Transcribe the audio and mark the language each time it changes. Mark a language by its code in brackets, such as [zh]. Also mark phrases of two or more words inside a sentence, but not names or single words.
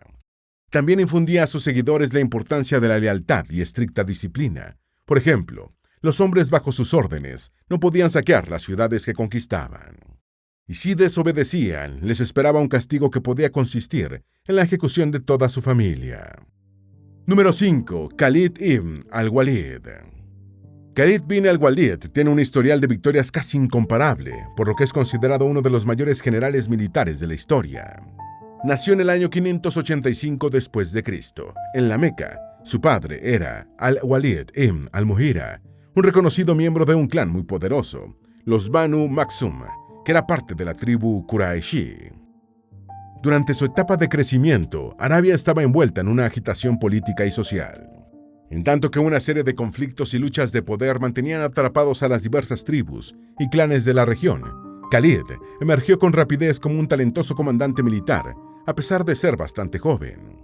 [es] También infundía a sus seguidores la importancia de la lealtad y estricta disciplina. Por ejemplo, los hombres bajo sus órdenes no podían saquear las ciudades que conquistaban. Y si desobedecían, les esperaba un castigo que podía consistir en la ejecución de toda su familia. Número 5. Khalid ibn al-Walid. Khalid bin al-Walid tiene un historial de victorias casi incomparable, por lo que es considerado uno de los mayores generales militares de la historia. Nació en el año 585 después de Cristo, en la Meca. Su padre era al-Walid ibn al-Mughira, un reconocido miembro de un clan muy poderoso, los Banu Makhzum, que era parte de la tribu Quraishi. Durante su etapa de crecimiento, Arabia estaba envuelta en una agitación política y social. En tanto que una serie de conflictos y luchas de poder mantenían atrapados a las diversas tribus y clanes de la región, Khalid emergió con rapidez como un talentoso comandante militar, a pesar de ser bastante joven.